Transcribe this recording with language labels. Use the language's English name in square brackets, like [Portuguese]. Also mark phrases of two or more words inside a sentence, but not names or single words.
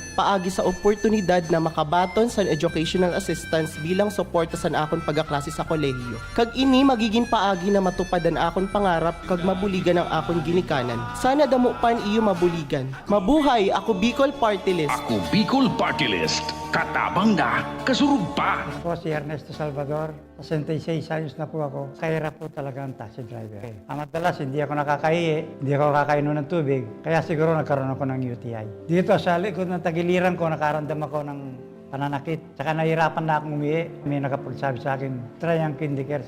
[Hiligaynon] paagi sa oportunidad na makabaton sa educational assistance bilang suporta sa akon pagaklase sa kolehiyo. Kag ini magiging paagi na matupadan akon pangarap kag mabuligan ang akon ginikanan. Sana damo pan iyo mabuligan. Mabuhay ako Bicol Party List. [Bikol] Ako Bicol Party List. Katabang na, kasurug pa. [Filipino] Ako si Ernesto Salvador, 66 años na po ako. Kahirap po talaga ang taxi driver. Madalas hindi ako nakakaihi, hindi ako kakainom ng tubig, kaya siguro nagkaroon ako ng UTI. Dito sa likod ng tagiliran ko, nakaramdam ako ng pananakit. Tsaka nahirapan na akong umihi. May nakapagsabi sa akin, try ang Kidney Care.